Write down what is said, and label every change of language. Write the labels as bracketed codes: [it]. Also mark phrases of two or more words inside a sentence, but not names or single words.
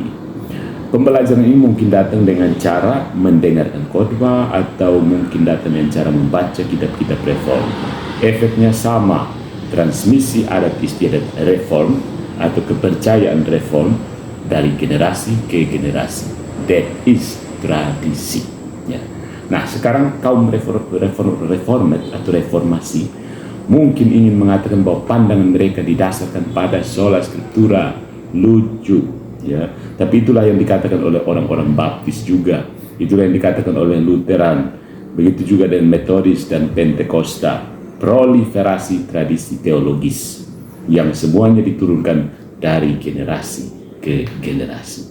[id] Pembelajaran ini mungkin datang dengan cara mendengarkan khotbah, atau mungkin datang dengan cara membaca kitab-kitab reform. Efeknya sama, transmisi adat istiadat reform atau kepercayaan reform dari generasi ke generasi. [en] That is [id] tradisi, ya. Nah, sekarang kaum reformat atau reformasi mungkin ingin mengatakan bahwa pandangan mereka didasarkan pada sola scriptura, lucu, ya. Tapi itulah yang dikatakan oleh orang-orang Baptis juga, itulah yang dikatakan oleh Lutheran, begitu juga dengan Metodis dan Pentakosta. Proliferasi tradisi teologis yang semuanya diturunkan dari generasi ke generasi.